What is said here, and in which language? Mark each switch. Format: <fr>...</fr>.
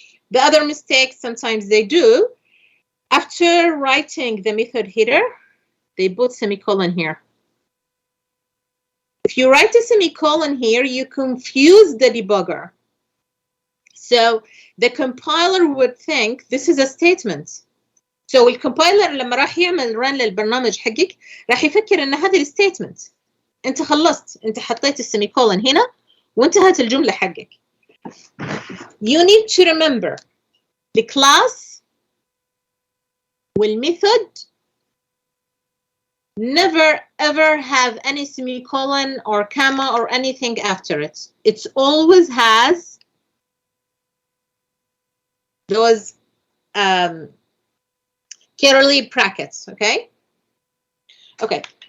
<en>The other mistake sometimes they do, after writing the method header, they put semicolon here. If you write a semicolon here, you confuse the debugger. So the compiler would think this is a statement.</en> <ar>So الكومبايلر لما راح يعمل run للبرنامج حقك راح يفكر ان هذه الستيتمنت انت خلصت انت حطيت السيميكولن هنا وانتهت الجمله حقك.</ar> <en>You need to remember the class والmethod never ever have any semicolon or comma or anything after it. It always has those curly brackets, okay? Okay.</en>